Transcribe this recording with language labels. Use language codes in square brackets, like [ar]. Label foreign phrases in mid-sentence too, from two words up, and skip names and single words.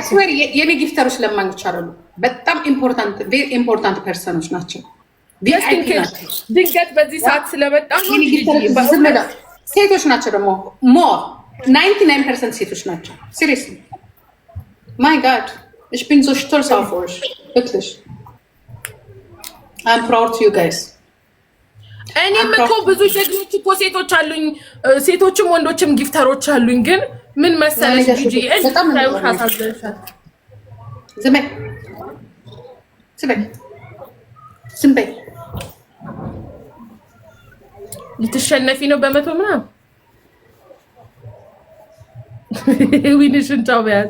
[am] አይስዌር የኔ ጊፍተሮች ለማኞች አይደሉ፣ በጣም [en] important persons [am] ናቸው። ድንገት በዚህ ሰዓት ስለመጣ ነው። ሴቶች ናቸው ደግሞ ሞር 99% ሴቶች ናቸው። [en] seriously my God [de] ich bin so stolz auf euch wirklich [en] I'm proud of you guys [am] እኔም እኮ ብዙ ጀግኖች እኮ ሴቶች አሉኝ፣ ሴቶችም ወንዶችም ጊፍተሮች አሉኝ። ግን ምን መሰለሽ ጂጂ በጣም ታሳዝነሻል። ዝም በይ ልትሸነፊ ነው በመቶ ምናምን ዊንሽን ጫው በያት